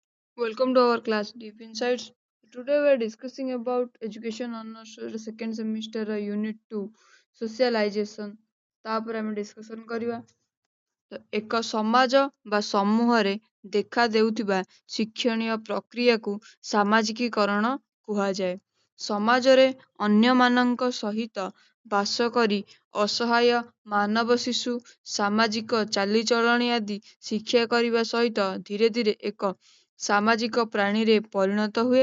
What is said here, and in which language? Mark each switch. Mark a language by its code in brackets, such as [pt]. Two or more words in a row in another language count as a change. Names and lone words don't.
[en] Welcome to our class Deep Insights. Today we are discussing about education honors second semester unit 2 socialization. [or] ତାପରେ ଆମେ ଡିସ୍କସନ୍ କରିବା। ତ ଏକ ସମାଜ ବା ସମୂହରେ ଦେଖା ଦେଉଥିବା ଶିକ୍ଷଣୀୟ ପ୍ରକ୍ରିୟାକୁ ସାମାଜିକୀକରଣ କୁହାଯାଏ। ସମାଜରେ ଅନ୍ୟମାନଙ୍କ ସହିତ ବାସ କରି ଅସହାୟ ମାନବ ଶିଶୁ ସାମାଜିକ ଚାଲିଚଳଣି ଆଦି ଶିକ୍ଷା କରିବା ସହିତ ଧୀରେ ଧୀରେ ଏକ ସାମାଜିକ ପ୍ରାଣୀରେ ପରିଣତ ହୁଏ।